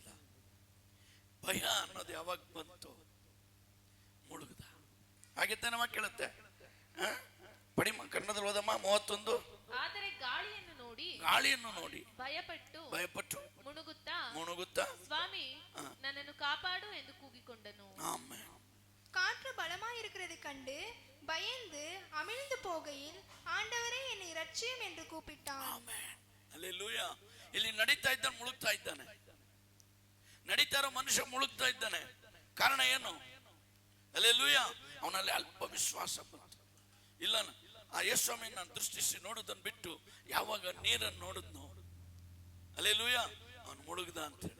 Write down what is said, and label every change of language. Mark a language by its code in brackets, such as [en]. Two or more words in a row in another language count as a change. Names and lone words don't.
[kn] ಭಯ ಅನ್ನೋದು ಯಾವಾಗ ಬಂತು, ಮುಳುಗದ. ಹಾಗೆ ತಾನೇ ಕೇಳುತ್ತೆ. ಪಡಿ ಕನ್ನಡದಲ್ಲಿ ಓದಮ್ಮ 31. ಆದರೆ ಗಾಳಿಯನ್ನು ನೋಡಿ ಭಯಪಟ್ಟು ಮುಣುಗುತ್ತಾ ಸ್ವಾಮಿ ನನ್ನನ್ನು ಕಾಪಾಡು ಎಂದು ಕೂಗಿಕೊಂಡನು. ಆಮೆನ್. [ta] காற்று பலமாய் இருக்கிறது கண்டு பயந்து அமிழ்ந்து போகையில் ஆண்டவரே என்னை இரட்சியும் என்று கூப்பிட்டான். [kn] ಆಮೆನ್. ಹಲ್ಲೆಲೂಯಾ. ಇಲ್ಲಿ ನಡೀತಾ ಇದ್ದಾನೆ, ಮುಳುಗ್ತಾ ಇದ್ದಾನೆ. ನಡೀತಾ ಇರೋ ಮನುಷ್ಯ ಮುಳುಗ್ತಾ ಇದ್ದಾನೆ. ಕಾರಣ ಏನು? ಹಲ್ಲೆಲೂಯಾ. ಅವನಲ್ಲಿ ಅಲ್ಪ ವಿಶ್ವಾಸ ಬಂತು. ಇಲ್ಲ, ಆ ಯೇಸುಸ್ವಾಮಿಯನ್ನ ದೃಷ್ಟಿಸಿ ನೋಡುವುದನ್ನು ಬಿಟ್ಟು ಯಾವಾಗ ನೀರನ್ನು ನೋಡಿದ್ನೋ, ಹಲ್ಲೆಲೂಯಾ, ಅವನು ಮುಳುಗ್ದ ಅಂತೇಳಿ.